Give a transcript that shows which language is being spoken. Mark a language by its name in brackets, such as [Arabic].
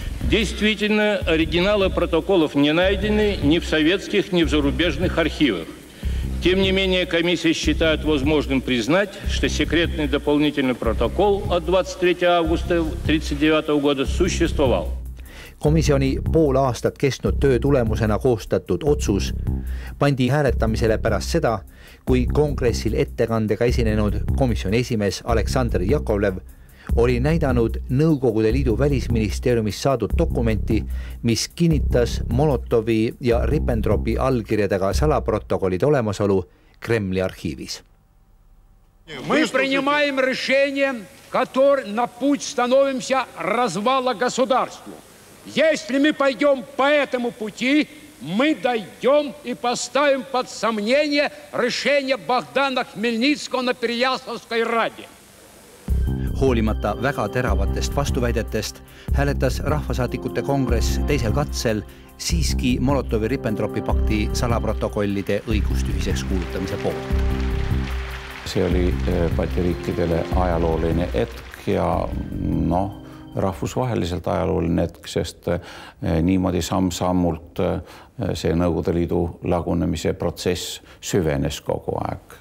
[Russian] Действительно, оригиналы протоколов не найдены ни в советских, ни в зарубежных архивах. Тем не менее, комиссия считает возможным признать, что секретный дополнительный протокол от 23 августа 1939 года существовал. [Estonian] Komisjoni pool aastat kestnud töö tulemusena koostatud otsus pandi hääletamisele pärast seda, kui kongressil ettekandega esinenud komisjoni esimees Aleksandr Jakovlev oli näidanud Nõukogude Liidu välisministeeriumist saadud dokumenti, mis kinnitas Molotovi ja Ribbentropi allkirjadega salaprotokollide olemasolu Kremli arhiivis. [Russian] Мы принимаем решение, на путь становимся развала государству. Если мы пойдем по этому пути, мы дойдем и поставим под сомнение решение Богдана Хмельницкого на Переяславской Раде. [Estonian] Hoolimata väga teravatest vastuväidetest hääletas rahvasaadikute kongress teisel katsel siiski Molotovi-Ribbentropi pakti salaprotokollide õigustühiseks kuulutamise poolt. See oli Balti riikidele ajalooline hetk ja rahvusvaheliselt ajalooline hetk, sest niimoodi samm-sammult see Nõukogude Liidu lagunemise protsess süvenes kogu aeg.